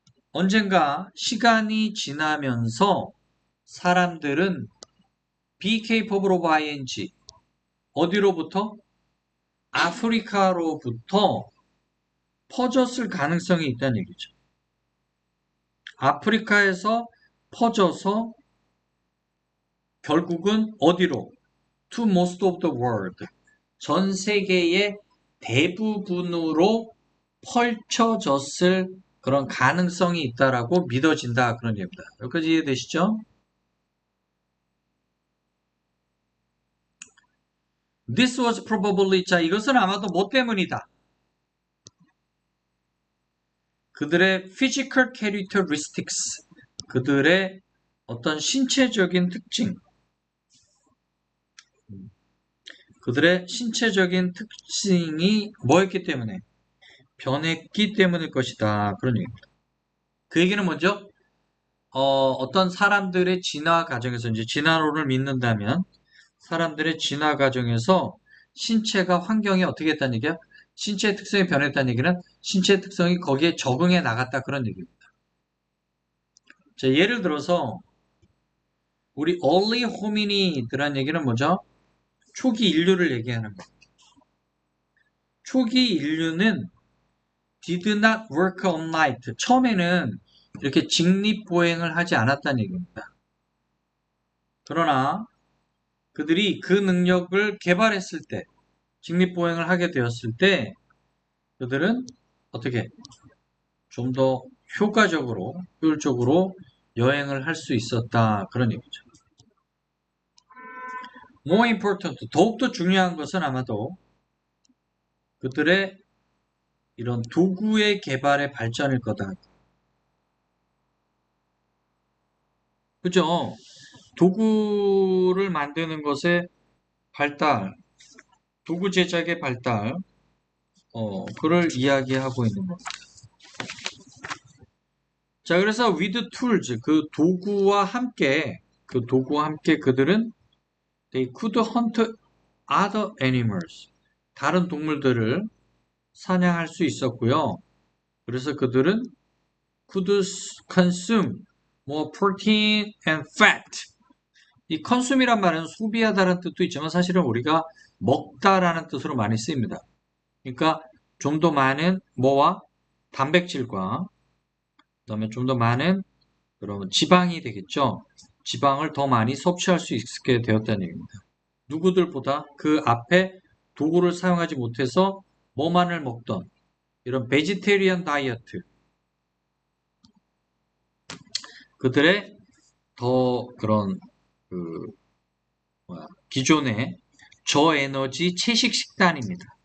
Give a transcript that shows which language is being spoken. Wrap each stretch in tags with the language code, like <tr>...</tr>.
<ko>언젠가 시간이 지나면서 사람들은</ko> <en>be capable of ing</en> <ko>어디로부터? 아프리카로부터 퍼졌을 가능성이 있다는 얘기죠. 아프리카에서 퍼져서 결국은 어디로?</ko> <en>To most of the world.</en> <ko>전 세계의 대부분으로 펼쳐졌을 그런 가능성이 있다라고 믿어진다. 그런 얘기입니다. 여기까지 이해되시죠?</ko> <en>This was probably,</en> <ko>자, 이것은 아마도 뭐 때문이다. 그들의</ko> <en>physical characteristics,</en> <ko>그들의 어떤 신체적인 특징, 그들의 신체적인 특징이 뭐였기 때문에? 변했기 때문일 것이다. 그런 얘기입니다. 그 얘기는 뭐죠? 어떤 사람들의 진화 과정에서, 이제 진화론을 믿는다면, 사람들의 진화 과정에서 신체가 환경이 어떻게 했다는 얘기야? 신체의 특성이 변했다는 얘기는 신체의 특성이 거기에 적응해 나갔다. 그런 얘기입니다. 자, 예를 들어서, 우리</ko> <en>early hominid</en> <ko>라는 얘기는 뭐죠? 초기 인류를 얘기하는 거. 초기 인류는</ko> <en>did not work all night.</en> <ko>처음에는 이렇게 직립보행을 하지 않았다는 얘기입니다. 그러나 그들이 그 능력을 개발했을 때, 직립보행을 하게 되었을 때, 그들은 어떻게 좀 더 효과적으로, 효율적으로 여행을 할 수 있었다. 그런 얘기죠.</ko> <en>More important,</en> <ko>더욱더 중요한 것은 아마도 그들의 이런 도구의 개발의 발전일 거다. 그죠? 도구를 만드는 것의 발달, 도구 제작의 발달, 그를 이야기하고 있는 겁니다. 자, 그래서</ko> <en>with tools,</en> <ko>그 도구와 함께 그들은</ko> <en>they could hunt other animals,</en> <ko>다른 동물들을 사냥할 수 있었고요. 그래서 그들은</ko> <en>could consume more protein and fat.</en> <ko>이 consume이란 말은 소비하다라는 뜻도 있지만 사실은 우리가 먹다라는 뜻으로 많이 쓰입니다. 그러니까 좀 더 많은 뭐와 단백질과 그다음에 좀 더 많은 그러면 지방이 되겠죠. 지방을 더 많이 섭취할 수 있게 되었다는 얘기입니다. 누구들보다 그 앞에 도구를 사용하지 못해서 뭐만을 먹던 이런 베지테리언 다이어트, 그들의 더 그런 그 기존의 저에너지 채식 식단입니다.</ko>